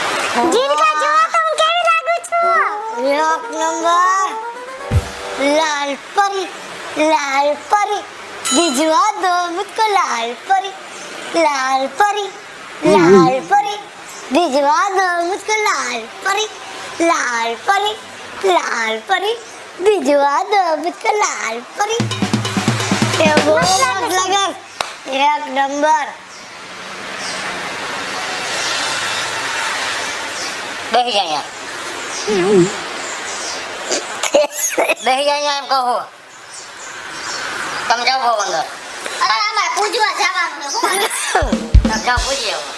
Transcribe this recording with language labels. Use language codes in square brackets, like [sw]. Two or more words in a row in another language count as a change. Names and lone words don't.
[gu] જીનકા જો તો હું કેવી લાગુ છું? એક નંબર. [hi] लाल परी, लाल परी, भिजवा दो मुझको लाल परी, लाल परी, लाल परी, भिजवा दो मुझको लाल परी, लाल परी, लाल परी, भिजवा दो मुझको लाल परी. ये वो मस्त लगा. एक नंबर. [gu] બેહી જાય બેહી જાય એમ કહો તમે જાઓ અંદર અરે આમાં પૂજવા જવાનું તમે જાઓ પૂજી આવો